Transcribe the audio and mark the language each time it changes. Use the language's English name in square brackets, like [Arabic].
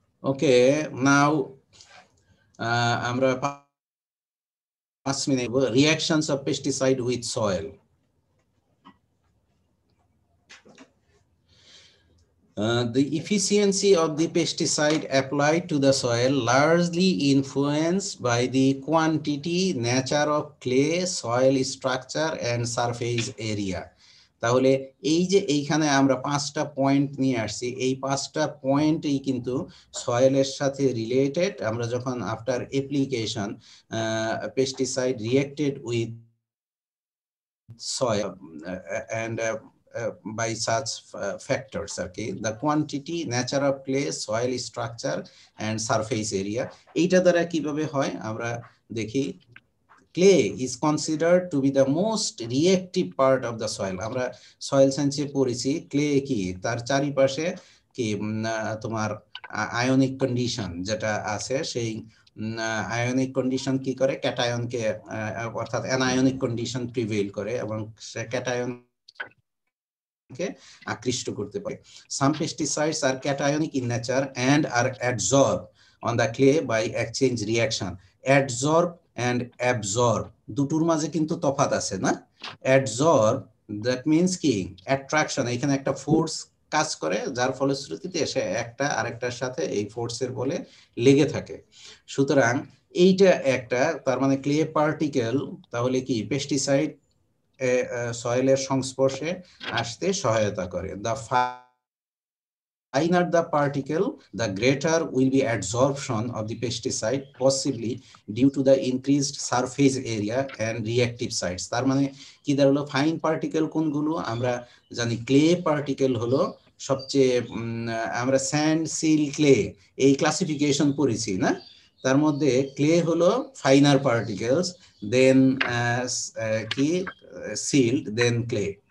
[English] Okay, now আমরা 5 minute reactions of pesticide with soil. The efficiency of the pesticide applied to the soil largely influenced by the quantity, nature of clay, soil structure and surface area. [Bangla] তাহলে এই যে এইখানে আমরা 5টা point নিয়ে আসছি, এই 5টা পয়েন্টই কিন্তু সয়েলের সাথে রিলেটেড। [English] আমরা যখন after application pesticide reacted with soil and by such factors, okay, the quantity, nature of clay, soil structure and surface area, [Bangla] এইটা দ্বারা কিভাবে হয় আমরা দেখি। [English] clay is considered to be the most reactive part of the soil। [Bangla] আমরা soil সায়েন্সে পড়েছি clay কি তার চারিপাশে কি তোমার আয়নিক কন্ডিশন যেটা আছে, সেই আয়নিক কন্ডিশন কি করে, ক্যাটায়নকে অর্থাৎ অ্যানায়নিক কন্ডিশন প্রিভেইল করে এবং সে ক্যাটায়নকে আকৃষ্ট করতে পারে। [English] Some pesticides are cationic in nature and are adsorb on the clay by exchange reaction. [Bangla] অ্যাডজর্ব and absorb দুটোর মাঝে কিন্তু তফাৎ আছে না। অ্যাডজর্ব দ্যাট মিনস কি অ্যাট্রাকশন, এখানে একটা ফোর্স কাজ করে যার ফলশ্রুতিতে এসে একটা আরেকটার সাথে এই ফোর্সের বলে লেগে থাকে। সুতরাং এইটা একটা, তার মানে ক্লে পার্টিকেল তাহলে কি পেস্টিসাইড সয়েলের সংস্পর্শে আসতে সহায়তা করে। [English] The finer the particle, the greater will be absorption of the pesticide, possibly due to the increased surface area and reactive sites। [Bangla] তার মানে কি দাঁড়ালো, ফাইন পার্টিকেল কোনগুলো, আমরা জানি ক্লে পার্টিকেল হলো সবচেয়ে, আমরা স্যান্ড সিল ক্লে এই ক্লাসিফিকেশন পড়েছি না, তার মধ্যে ক্লে হলো ফাইনার পার্টিকেলস, দেন কি সিল্ড, দেন ক্লে।